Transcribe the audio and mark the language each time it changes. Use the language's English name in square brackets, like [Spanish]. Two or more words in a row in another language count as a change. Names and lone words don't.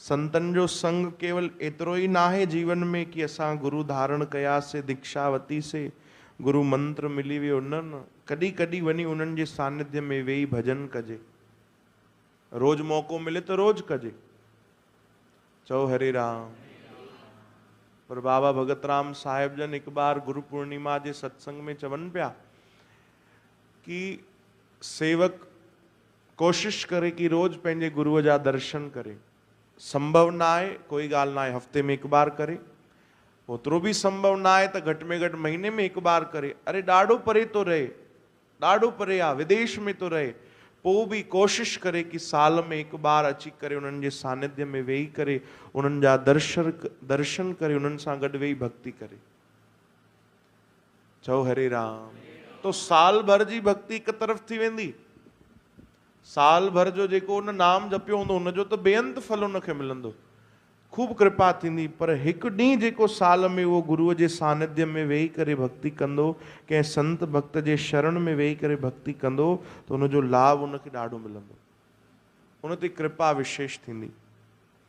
[Sindhi] संतन जो संग केवल एतिरो ही ना है जीवन में कि असां गुरु धारण कयासीं दीक्षावती से, गुरु मंत्र मिली वियो, न। कॾहिं कॾहिं वञी उन्हनि जे सानिध्य में वेही भजन कजे। रोज मौको मिले तो रोज कजे। चओ हरे राम। पर बाबा भगत राम साहिब जन एक बार गुरु पूर्णिमा जे सत्संग में चवन पिया कि सेवक कोशिश करे कि रोज पंहिंजे गुरुअ जा दर्शन करे। संभव ना आहे, कोई ॻाल्हि ना आहे, हफ़्ते में हिकु बार करे। ओतिरो बि संभव ना आहे त घटि में घटि महीने में हिकु बार करे। अरे ॾाढो परे तो रहे, ॾाढो परे आहे, विदेश में तो रहे, पोइ बि कोशिश करे कि साल में हिकु बार अची करे उन्हनि जे सानिध्य में वेही करे उन्हनि जा दर्शन करे, उन्हनि सां गॾु वेही भक्ति करे। चओ हरे राम। तो साल भर जी भक्ति हिकु तरफ़ थी वेंदी। साल भर जो जेको उन नाम जपियो हूंदो उनजो त बेअंत फल उनखे मिलंदो, खूब कृपा थींदी। पर हिकु ॾींहुं जेको साल में उहो गुरुअ जे सानिध्य में वेही करे भक्ति कंदो, कंहिं संत भक्त जे शरण में वेही करे भक्ति कंदो, त उनजो लाभ उनखे ॾाढो मिलंदो, उन ते कृपा विशेष थींदी।